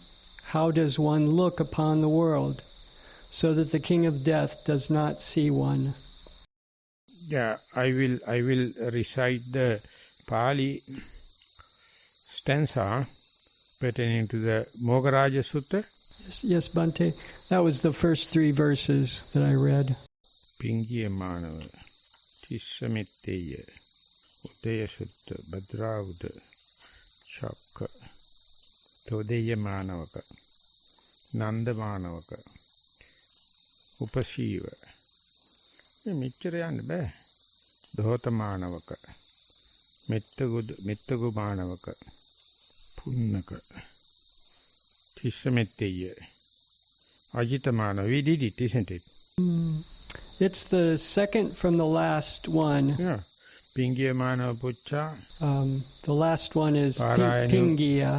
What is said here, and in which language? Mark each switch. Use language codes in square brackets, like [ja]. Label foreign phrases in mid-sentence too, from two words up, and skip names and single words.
[en] How does one look upon the world so that the king of death does not see one? Yeah, I will recite the Pali stanza pertaining to the Mogaraja Sutta. Yes, Bhante. That was the first 3 verses that I read. Pingiya Manava, Tissamitteya, Udaya Sutta, Bhadrauda, Chakka, Todeya Manavaka, Nanda Manavaka, Upasiva. [si] මෙච්චර යන්න බෑ. දෝත මානවක, මෙත්තගු මානවක, [en] Ajitamana, we did it, isn't it? It's the second from the last one. Yeah. Pingyamana Pucha. The last one is Parayanu. Pingya.